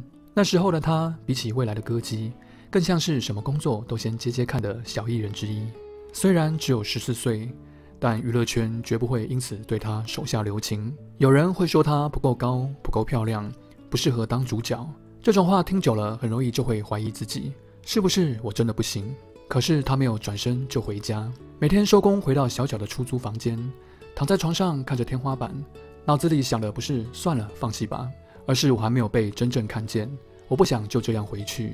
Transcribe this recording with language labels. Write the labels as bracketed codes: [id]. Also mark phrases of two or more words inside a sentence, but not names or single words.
[zh] 那時候的他，比起未來的歌姬，更像是什麼工作都先接接看的小藝人之一。雖然只有14歲，但娛樂圈絕不會因此對他手下留情。有人會說他不夠高、不夠漂亮、不適合當主角。這種話聽久了，很容易就會懷疑自己，是不是我真的不行？可是他沒有轉身就回家，每天收工回到小小的出租房間，躺在床上看着天花板，腦子裡想的不是算了放棄吧，而是我還沒有被真正看見，我不想就這樣回去。